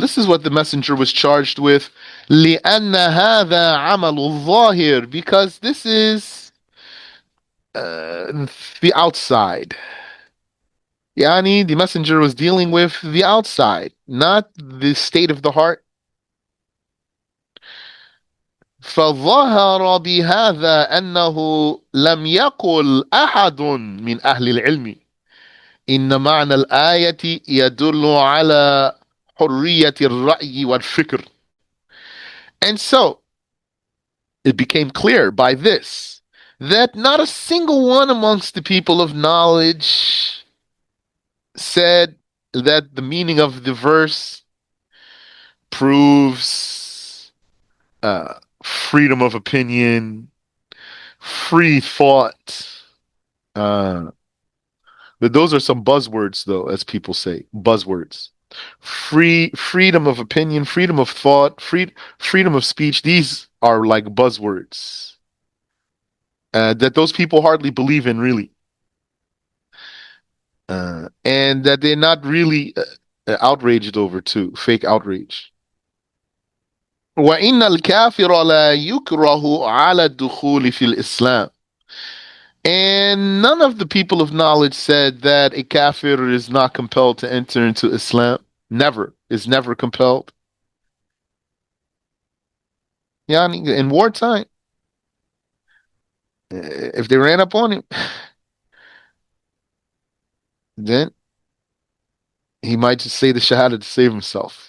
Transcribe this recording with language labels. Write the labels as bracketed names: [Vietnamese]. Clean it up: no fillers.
[English] This is what the messenger was charged with. [Arabic] لأن هذا عمل الظاهر, [English] because this is the outside. Yani, the messenger was dealing with the outside, not the state of the heart. [Arabic] فظهر بهذا أنه لم يقل أحد من أهل العلم إن معنى الآية يدل على حرية الرأي والفكر. [English] And so it became clear by this that not a single one amongst the people of knowledge said that the meaning of the verse proves freedom of opinion, free thought. Uh, but those are some buzzwords, though, as people say, buzzwords. Freedom of opinion, freedom of thought, freedom of speech. These are like buzzwords that those people hardly believe in, really, and that they're not really outraged over too. Fake outrage. [Arabic] وإن الكافر لا يكره على الدخول في الإسلام. [English] And none of the people of knowledge said that a kafir is not compelled to enter into Islam. Never. Is never compelled. Yani, in wartime, if they ran up on him, then he might just say the shahada to save himself.